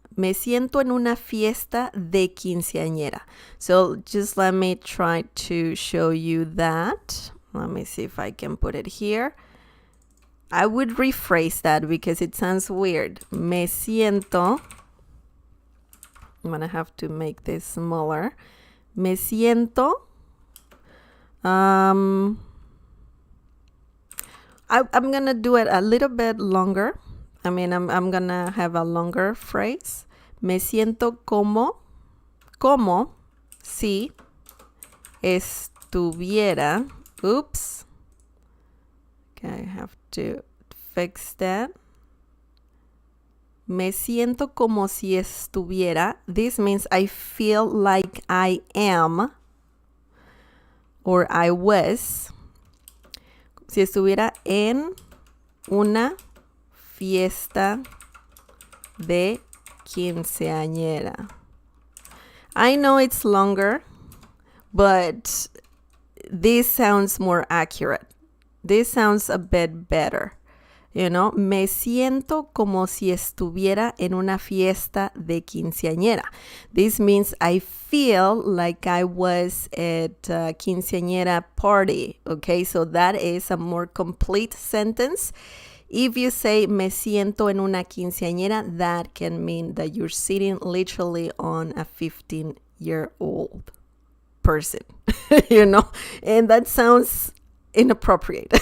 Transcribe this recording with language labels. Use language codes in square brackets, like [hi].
[es] Me siento en una fiesta de quinceañera. [en] So just let me try to show you that. Let me see if I can put it here. I would rephrase that because it sounds weird. [es] Me siento. [en] I'm going to have to make this smaller. [es] Me siento. [en] I'm going to do it a little bit longer. I'm going to have a longer phrase. [es] Me siento como si estuviera. Oops. [en] Okay, I have to fix that. [es] Me siento como si estuviera. [en] This means I feel like I am or I was. [es] Si estuviera en una fiesta de quinceañera. [en] I know it's longer, but this sounds more accurate. This sounds a bit better. [es] Me siento como si estuviera en una fiesta de quinceañera. [en] This means I feel like I was at a quinceañera party. Okay, so that is a more complete sentence. If you say [es] me siento en una quinceañera, [en] that can mean that you're sitting literally on a 15-year-old person, and that sounds inappropriate.